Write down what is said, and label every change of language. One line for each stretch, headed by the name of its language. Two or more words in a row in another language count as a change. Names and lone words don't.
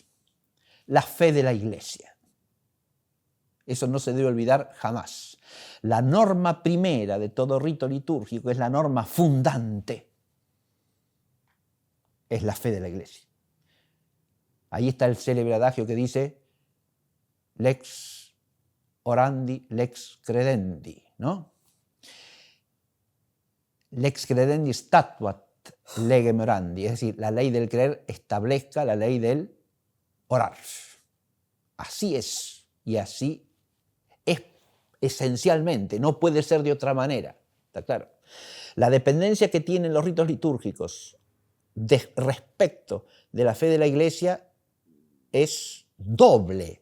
Spanish: La fe de la Iglesia. Eso no se debe olvidar jamás. La norma primera de todo rito litúrgico es la norma fundante. Es la fe de la Iglesia. Ahí está el célebre adagio que dice
Latin: lex orandi, lex credendi,
Spanish: ¿no?
Latin: Lex credendi statuat legem orandi,
Spanish: es decir, la ley del creer establezca la ley del orar. Así es, y así es esencialmente, no puede ser de otra manera, ¿está claro? La dependencia que tienen los ritos litúrgicos respecto de la fe de la Iglesia es doble.